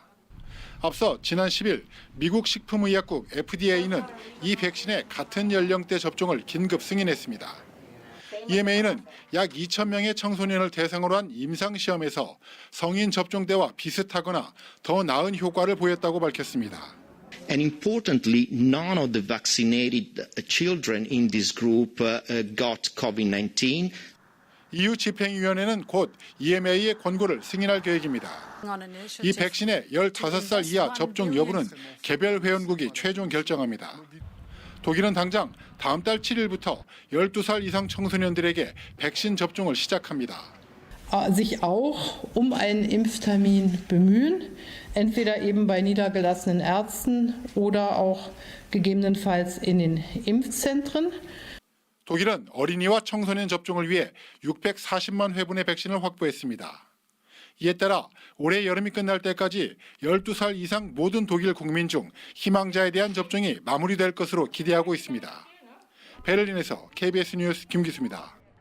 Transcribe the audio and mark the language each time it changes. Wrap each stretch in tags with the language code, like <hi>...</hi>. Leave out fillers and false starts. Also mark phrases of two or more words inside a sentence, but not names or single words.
<ko>앞서 지난 10일 미국 식품의약국 FDA는 이 백신의 같은 연령대 접종을 긴급 승인했습니다. EMA는 약 2,000명의 청소년을 대상으로 한 임상시험에서 성인 접종대와 비슷하거나 더 나은 효과를 보였다고 밝혔습니다.</ko> <en>And importantly, none of the vaccinated children in this group got COVID-19.</en> <ko>EU 집행위원회는 곧 EMA의 권고를 승인할 계획입니다. 이 백신의 15살 이하 접종 여부는 개별 회원국이 최종 결정합니다. 독일은 당장 다음 달 7일부터 12살 이상 청소년들에게 백신 접종을 시작합니다.</ko> <de>sich auch einen Impftermin bemühen, entweder eben bei niedergelassenen Ärzten oder auch gegebenenfalls in den Impfzentren.</de> <ko>독일은 어린이와 청소년 접종을 위해 640만 회분의 백신을 확보했습니다. 이에 따라 올해 여름이 끝날 때까지 12살 이상 모든 독일 국민 중 희망자에 대한 접종이 마무리될 것으로 기대하고 있습니다. 베를린에서 KBS 뉴스 김기수입니다.</ko>